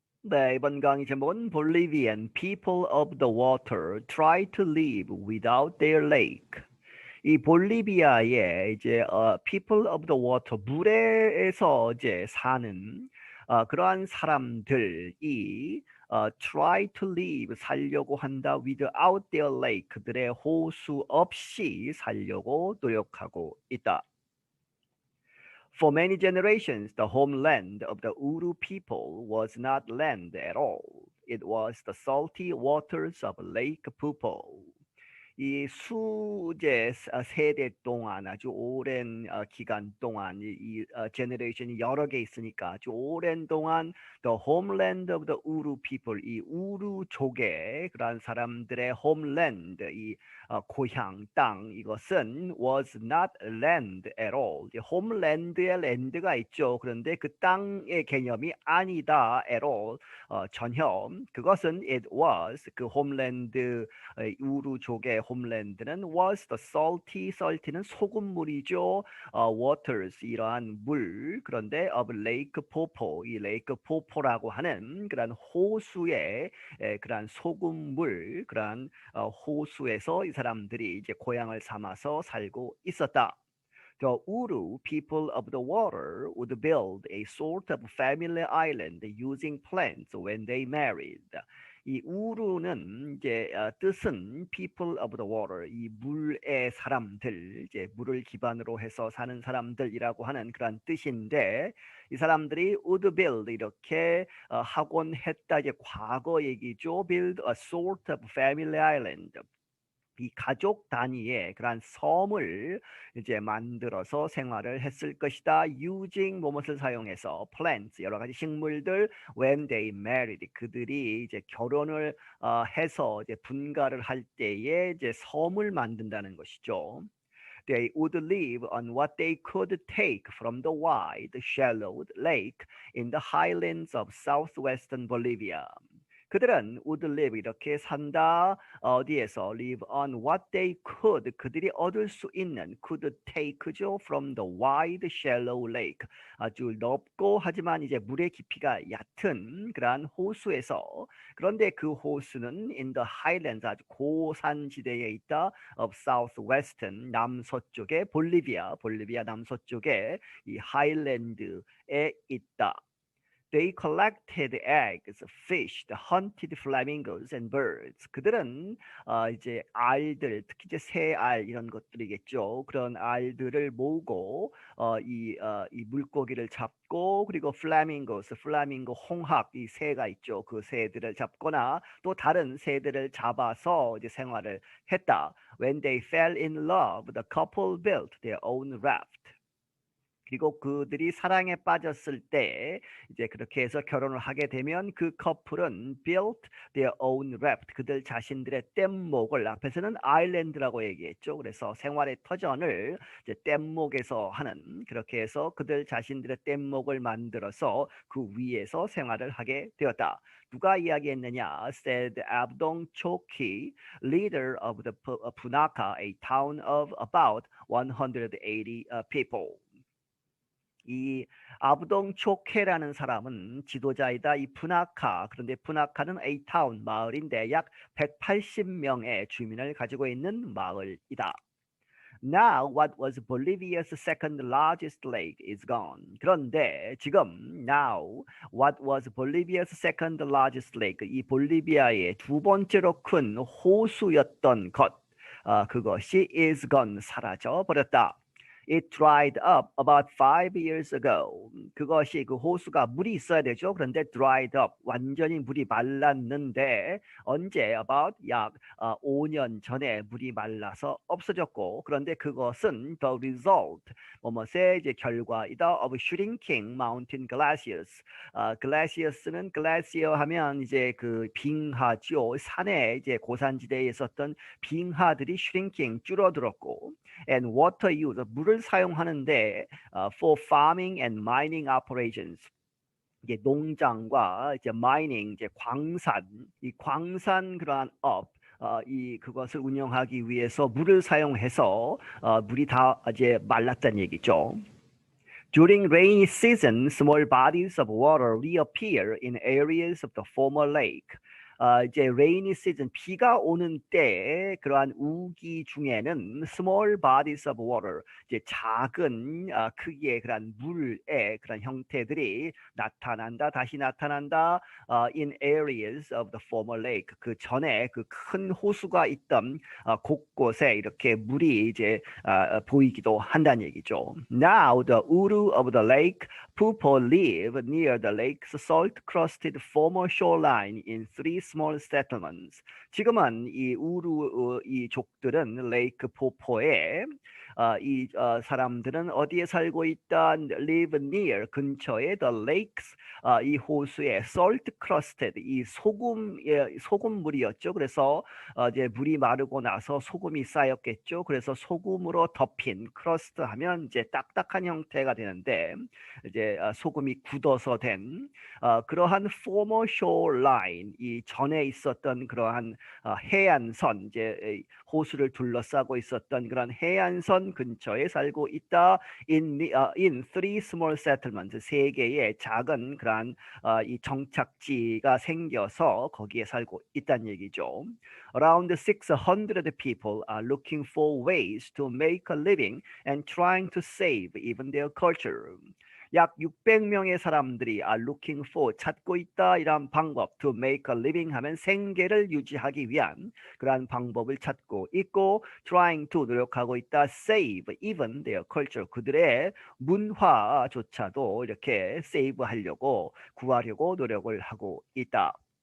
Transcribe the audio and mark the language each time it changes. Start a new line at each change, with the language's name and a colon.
Korean: 네, 이번 강의 제목은
English: Bolivian people of the water try to live without their lake.
Korean: 이 볼리비아의 이제
English: people of the water
Korean: 물에서 이제 사는 그러한 사람들이
English: try to live
Korean: 살려고 한다
English: without their lake
Korean: 그들의 호수 없이 살려고 노력하고 있다.
English: For many generations, the homeland of the Uru people was not land at all. It was the salty waters of Lake Pupo.
Korean: 이 수제 세대 동안 아주 오랜 기간 동안 이 제너레이션이 여러 개 있으니까 아주 오랜 동안
English: the homeland of the Uru people
Korean: 이 우루족의 그러한 사람들의 homeland 이 고향 땅 이것은
English: was not land at all.
Korean: homeland에 land가 있죠. 그런데 그 땅의 개념이 아니다
English: at all.
Korean: 전혀 그것은
English: it was
Korean: 그 homeland 우루족의 홈랜드는
English: was the salty
Korean: 는 소금물이죠. waters 이러한 물 그런데
English: of lake popo
Korean: 이 lake popo라고 하는 그러한 호수의 그러한 소금물 그러한 호수에서 이 사람들이 이제 고향을 삼아서 살고 있었다.
English: The Uru people of the water would build a sort of family island using plants when they married.
Korean: 이 우루는 이제 뜻은
English: people of the water
Korean: 이 물의 사람들 이제 물을 기반으로 해서 사는 사람들이라고 하는 그런 뜻인데 이 사람들이
English: would build
Korean: 이렇게 하곤 했다 이제 과거 얘기죠.
English: build a sort of family island
Korean: 이 가족 단위의 그러한 섬을 이제 만들어서 생활을 했을 것이다. using 무엇을 사용해서 plants 여러 가지 식물들
English: when they married
Korean: 그들이 이제 결혼을 해서 이제 분가를 할 때에 이제 섬을 만든다는 것이죠.
English: They would live on what they could take from the wide, shallow lake in the highlands of southwestern Bolivia.
Korean: 그들은
English: would live
Korean: 이렇게 산다. 어디에서
English: live on what they could
Korean: 그들이 얻을 수 있는
English: could take
Korean: 죠
English: from the wide shallow lake
Korean: 아주 넓고 하지만 이제 물의 깊이가 얕은 그러한 호수에서 그런데 그 호수는
English: in the highlands
Korean: 아주 고산지대에 있다
English: of southwestern
Korean: 남서쪽에 볼리비아 남서쪽에 이 하일랜드에 있다.
English: They collected eggs, fished, hunted flamingos and birds.
Korean: 그들은 이제 알들, 특히 이제 새알 이런 것들이겠죠. 그런 알들을 모으고 이 물고기를 잡고 그리고 플라밍고 홍학 이 새가 있죠. 그 새들을 잡거나 또 다른 새들을 잡아서 이제 생활을 했다. When they fell in love, the couple built their own raft. 그리고 그들이 사랑에 빠졌을 때 이제 그렇게 해서 결혼을 하게 되면 그 커플은
English: built their own raft
Korean: 그들 자신들의 뗏목을 앞에서는 아일랜드라고 얘기했죠. 그래서 생활의 터전을 이제 뗏목에서 하는 그렇게 해서 그들 자신들의 뗏목을 만들어서 그 위에서 생활을 하게 되었다. 누가 이야기했느냐?
English: said Abdong Choki, leader of the Punaka, a town of about 180 people.
Korean: 이 아부동 초케라는 사람은 지도자이다. 이 푸나카 그런데 푸나카는
English: A town
Korean: 마을인데 약 180명의 주민을 가지고 있는 마을이다.
English: Now what was Bolivia's second largest lake is gone.
Korean: 그런데 지금
English: now what was Bolivia's second largest lake
Korean: 이 볼리비아의 두 번째로 큰 호수였던 것 그것이
English: is gone
Korean: 사라져 버렸다.
English: It dried up about 5 years ago.
Korean: 그것이 그 호수가 물이 있어야 되죠. 그런데
English: dried up
Korean: 완전히 물이 말랐는데 언제 about 약 5년 전에 물이 말라서 없어졌고 그런데 그것은
English: the result
Korean: 뭐뭐의 이제 결과이다
English: of shrinking mountain glaciers.
Korean: glaciers는 glacier 하면 이제 그 빙하죠. 산에 이제 고산지대에 있었던 빙하들이 shrinking 줄어들었고
English: and water use
Korean: 물을 사용하는데
English: for farming and mining operations
Korean: 이게 농장과 이제 마이닝 이제 이 광산 그러한 이 그것을 운영하기 위해서 물을 사용해서 물이 다 이제 말랐다는 얘기죠.
English: During rainy season, small bodies of water reappear in areas of the former lake.
Korean: 이제
English: rainy season,
Korean: 비가 오는 때에 그러한 우기 중에는
English: small bodies of water,
Korean: 이제 작은 크기의 그런 물의 그런 형태들이 나타난다, 다시 나타난다.
English: In areas of the former lake,
Korean: 그 전에 그 큰 호수가 있던 곳곳에 이렇게 물이 이제 보이기도 한다는 얘기죠.
English: Now the uru of the lake people live near the lake's salt-crusted former shoreline in three small settlements.
Korean: 지금은 이 우루 이 족들은 레이크 포포에 이 사람들은 어디에 살고 있다?
English: Live near
Korean: 근처에
English: the lakes
Korean: 이 호수에
English: salt crusted
Korean: 이 소금물이었죠. 그래서 이제 물이 마르고 나서 소금이 쌓였겠죠. 그래서 소금으로 덮인 crust 하면 이제 딱딱한 형태가 되는데 이제 소금이 굳어서 된 그러한
English: former shoreline
Korean: 이 전에 있었던 그러한 해안선 이제 호수를 둘러싸고 있었던 그런 해안선 근처에 살고 있다.
English: In three small settlements
Korean: 세 개의 작은 그런 이 정착지가 생겨서 거기에 살고 있다는 얘기죠.
English: Around 600 people are looking for ways to make a living and trying to save even their culture.
Korean: 약 600명의 사람들이
English: are looking for
Korean: 찾고 있다 이런 방법
English: to make a living
Korean: 하면 생계를 유지하기 위한 그러한 방법을 찾고 있고
English: trying to
Korean: 노력하고 있다
English: save even their culture
Korean: 그들의 문화조차도 이렇게 save 하려고 구하려고 노력을 하고 있다.